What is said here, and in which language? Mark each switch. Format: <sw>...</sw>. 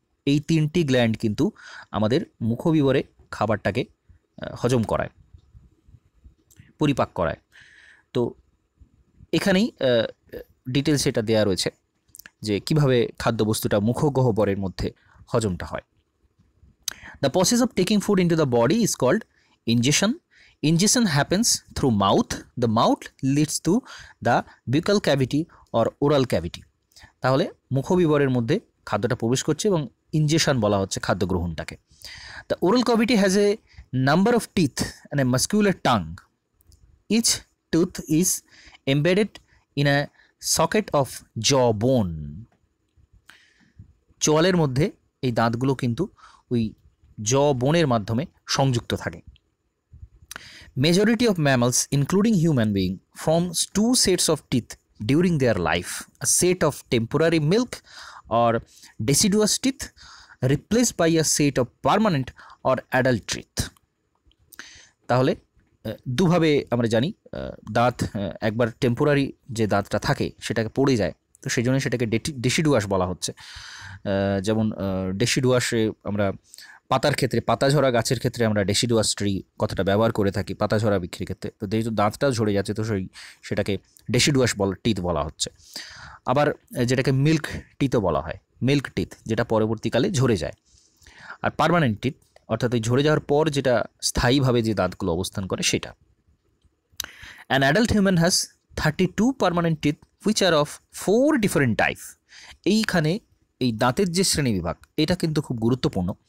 <bn>এই তিনটি গ্ল্যান্ড কিন্তু আমাদের মুখবিবরে খাবারটাকে হজম করায়, পরিপাক করায়। তো এখানেই ডিটেলস এটা দেওয়া রয়েছে যে কিভাবে খাদ্যবস্তুটা মুখগহ্বরের মধ্যে হজমটা হয়।</bn> <en>The process of taking food into the body is called ingestion. Ingestion happens through mouth. The mouth leads to the buccal cavity or oral cavity.</en> <bn>তাহলে মুখবিবরের মধ্যে খাদ্যটা প্রবেশ করছে এবং ইনজেশন বলা হচ্ছে খাদ্য গ্রহণটাকে।</bn> <en>The oral cavity has a number of teeth and a muscular tongue. Each tooth is embedded in a socket of jaw bone.</en> <bn>চোয়ালের মধ্যে এই দাঁতগুলো কিন্তু ওই জ বোনের মাধ্যমে সংযুক্ত থাকে।</bn> <en>Majority of mammals, including human being, forms two sets of teeth during their life. A set of temporary milk or deciduous teeth replaced by a set of permanent or adult teeth.</en> <bn>তাহলে দুভাবে আমরা জানি, দাঁত একবার temporary যে দাঁতটা থাকে সেটাকে পড়ে যায়, তো সেই জন্য সেটাকে ডেসিডুয়াস বলা হচ্ছে। যেমন ডেসিডুয়াসে আমরা পাতার ক্ষেত্রে, পাতাঝরা গাছের ক্ষেত্রে আমরা ডেসিডুয়াস ট্রি কথাটা ব্যবহার করে থাকি পাতাঝরা বিক্রির ক্ষেত্রে। তো যেহেতু দাঁতটাও ঝরে যাচ্ছে, তো সেটাকে ডেসিডুয়াস টিথ বলা হচ্ছে। আবার যেটাকে মিল্ক টিথও বলা হয়, মিল্ক টিথ, যেটা পরবর্তীকালে ঝরে যায়। আর পার্মানেন্ট টিথ অর্থাৎ ওই ঝরে যাওয়ার পর যেটা স্থায়ীভাবে যে দাঁতগুলো অবস্থান করে সেটা।</bn> <en>An adult human has 32 permanent teeth which are of 4 different types.</en> <bn>এইখানে এই দাঁতের যে শ্রেণীবিভাগ এটা কিন্তু খুব গুরুত্বপূর্ণ।</bn>